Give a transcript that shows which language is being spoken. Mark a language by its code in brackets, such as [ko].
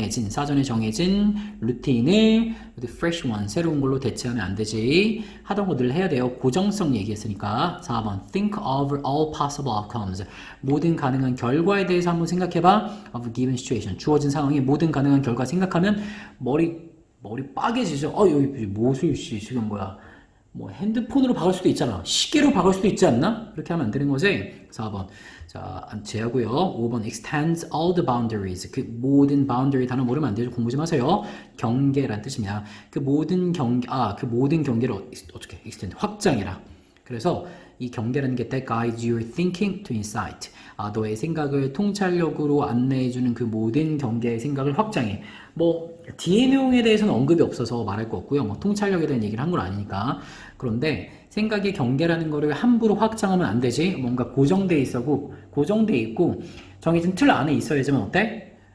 [ko] 사전에 정해진 루틴을 [en] fresh one, [ko] 새로운 걸로 대체하면 안 되지. 하던 거 늘 해야 돼요. 고정성 얘기했으니까. [en] 4번 think of all possible outcomes. [ko] 모든 가능한 결과에 대해서 한번 생각해봐. [en] of a given situation. [ko] 주어진 상황에 모든 가능한 결과 생각하면 머리 빠개지죠. 여기 못을 지금 핸드폰으로 박을 수도 있잖아. 시계로 박을 수도 있지 않나? 그렇게 하면 안 되는 거지. 4번. 자, 제하고요. [en] 5번 extends all the boundaries. [ko] 그 모든 boundary 단어 모르면 안 되죠. 공부 좀 하세요. 경계란 뜻입니다. 그 모든 경계를 어떻게 extend 확장해라. 그래서 이 경계라는 게 [en] that guides your thinking to insight. [ko] 너의 생각을 통찰력으로 안내해주는 그 모든 경계의 생각을 확장해. 뭐 뒤의 내용에 대해서는 언급이 없어서 말할 거 없고요. 뭐 통찰력에 대한 얘기를 한 건 아니니까. 그런데 생각의 경계라는 거를 함부로 확장하면 안 되지. 뭔가 고정돼 있고 정해진 틀 안에 있어야지만 어때?